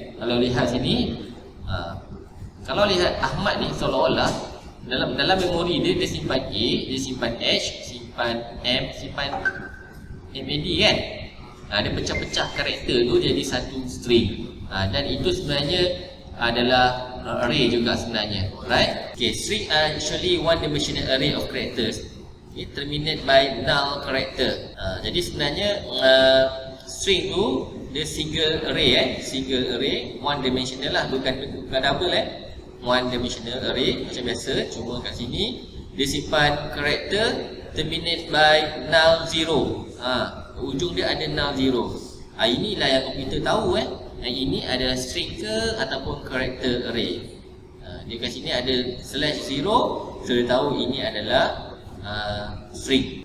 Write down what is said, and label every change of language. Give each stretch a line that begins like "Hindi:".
Malay: Kalau lihat sini, kalau lihat Ahmad ni seolah-olah dalam memori dia, dia simpan A, dia simpan H, simpan M, simpan MAD kan. Dia pecah-pecah karakter tu jadi satu string. Dan itu sebenarnya adalah array juga sebenarnya, right?
English: Okay, string are actually one dimensional array of characters. Okay, terminate by null character.
Malay: Jadi sebenarnya string tu dia single array single array, one dimensional lah, bukan double one dimensional array macam biasa. Cuma kat sini dia simpan character terminate by null 0. Ujung dia ada null 0. Inilah yang komputer tahu ini adalah string ke ataupun character array. Dia kat sini ada /0, so dia tahu ini adalah string.